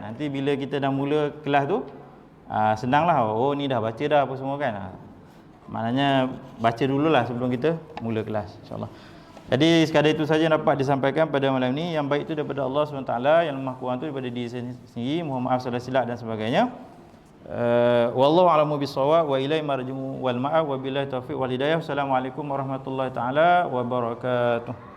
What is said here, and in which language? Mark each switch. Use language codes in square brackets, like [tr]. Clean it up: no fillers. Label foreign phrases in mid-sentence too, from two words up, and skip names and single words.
[ms] Nanti bila kita dah mula kelas tu, senang lah. Oh ni dah baca dah apa semua kan. Maknanya baca dululah sebelum kita mula kelas [ar] إن شاء الله. [ms] Jadi sekadar itu saja dapat disampaikan pada malam ni. Yang baik itu daripada Allah SWT, yang lemah kurang itu daripada diri sendiri. Mohon maaf salah silap dan sebagainya. [ar] والله أعلم بالصواب وإليه المرجع والمآب وبالله التوفيق والهداية. السلام عليكم ورحمة الله تعالى وبركاته.